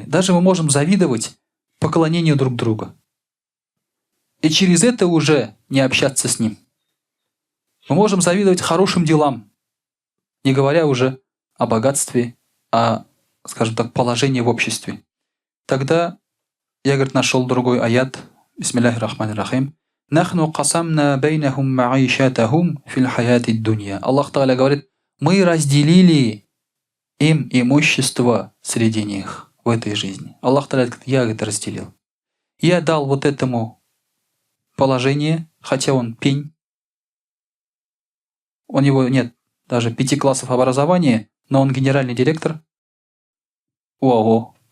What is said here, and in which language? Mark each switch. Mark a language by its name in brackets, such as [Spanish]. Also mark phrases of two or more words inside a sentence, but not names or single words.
[Russian] Даже мы можем завидовать поклонению друг друга. И через это уже не общаться с ним. Мы можем завидовать хорошим делам, не говоря уже о богатстве, о, скажем так, положении в обществе. Тогда я, говорит, нашел другой аят, [Arabic] بسم الله الرحمن الرحيم, «نحن قسمنا بينهم معيشتهم في الحياة الدنيا». الله تعالى [Russian] говорит, мы разделили им имущество среди них в этой жизни. [Arabic] الله تعالى [Russian] говорит, я это разделил. Я дал вот этому положение, хотя он пень, у него нет даже 5 классов образования, но он генеральный директор ОАО.